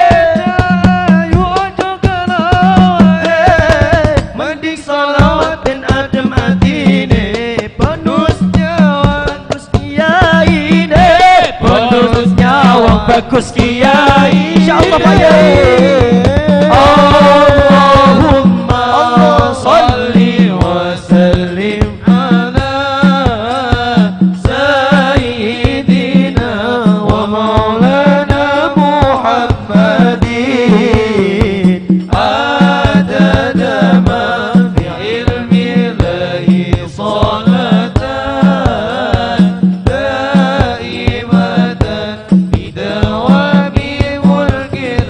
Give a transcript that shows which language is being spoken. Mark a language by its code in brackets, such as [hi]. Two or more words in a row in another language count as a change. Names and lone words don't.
[jv] Ayo aja kelawar, mending solawat ben adem atine, penuh senyawang bagus kiyaine, penuh senyawang bagus kiai. Insyaallah Pak Yai. [ar] اللهم صل وسلم على سيدنا ومولانا محمد عدد ما في علم الله صلاة دائمة بدوام ملك